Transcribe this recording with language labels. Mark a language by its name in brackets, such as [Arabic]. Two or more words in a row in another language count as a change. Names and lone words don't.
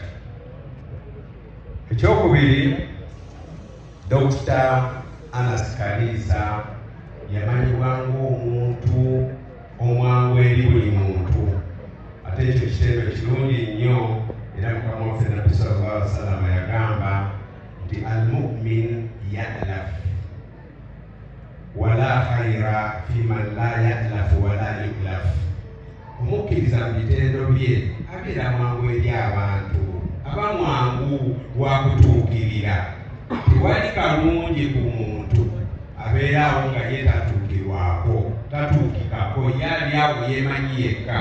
[Ganda] Ekyokubiri, Dr. Anas Kalisa yamanyibwa ng'omuntu omwangu eri buli muntu, ate ekyo kitendo kirungi nnyo. Era Mukama waffe Nabbi [Arabic] صلى الله عليه وسلم [Ganda] yagamba nti [Arabic] المؤمن يألف ولا خير في من لا يألف ولا يؤلف. [Ganda] Omukkiriza mu bitendo bye abeera mwangu eri abantu, aba mwangu wa kutuukirira. Tewali kalungi ku muntu abeerawo nga ye tatuukirwako, tatuukikako, yali awo yeemanyi yekka.